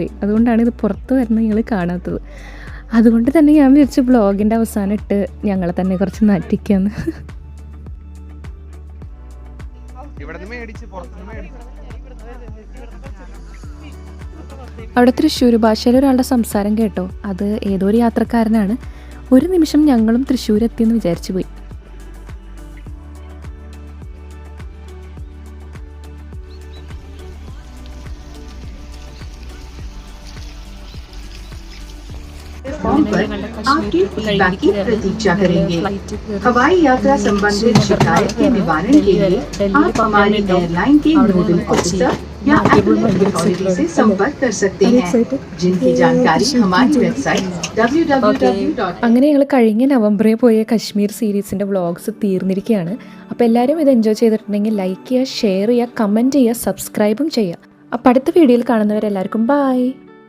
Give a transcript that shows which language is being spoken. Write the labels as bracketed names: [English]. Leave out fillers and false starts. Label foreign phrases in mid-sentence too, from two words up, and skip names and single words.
[Malayalam] അതുകൊണ്ടാണ് ഇത് പുറത്ത് വരുന്നത് നിങ്ങൾ കാണാത്തത്. അതുകൊണ്ട് തന്നെ ഞാൻ വിചാരിച്ചു ബ്ലോഗിൻ്റെ അവസാനം ഇട്ട് ഞങ്ങളെ തന്നെ കുറച്ച് നാറ്റിക്കാന്ന്. അവിടെ തൃശ്ശൂർ ഭാഷയിൽ ഒരാളുടെ സംസാരം കേട്ടോ. അത് ഏതോ ഒരു യാത്രക്കാരനാണ്. ഒരു നിമിഷം ഞങ്ങളും തൃശ്ശൂർ എത്തിയെന്ന് വിചാരിച്ചു പോയി. [Hindi] फॉर्म पर आपके फीडबैक की प्रतीक्षा करेंगे। हवाई यात्रा संबंधित शिकायत के निवारण के लिए आप हमारी एयरलाइन के नोडल ऑफिसर या एप्लीकेशन अथॉरिटी से संपर्क कर सकते हैं, जिनकी जानकारी हमारी वेबसाइट www. [Malayalam] അങ്ങനെ ഞങ്ങൾ കഴിഞ്ഞ നവംബറിൽ പോയ കശ്മീർ സീരീസിൻ്റെ വ്ളോഗ്സ് തീർന്നിരിക്കുകയാണ്. അപ്പോൾ എല്ലാവരും ഇത് എൻജോയ് ചെയ്തിട്ടുണ്ടെങ്കിൽ ലൈക്ക് ചെയ്യുക, ഷെയർ ചെയ്യുക, കമൻറ്റ് ചെയ്യുക, സബ്സ്ക്രൈബും ചെയ്യുക. അപ്പോൾ അടുത്ത വീഡിയോയിൽ കാണുന്നവരെല്ലാവർക്കും ബൈ.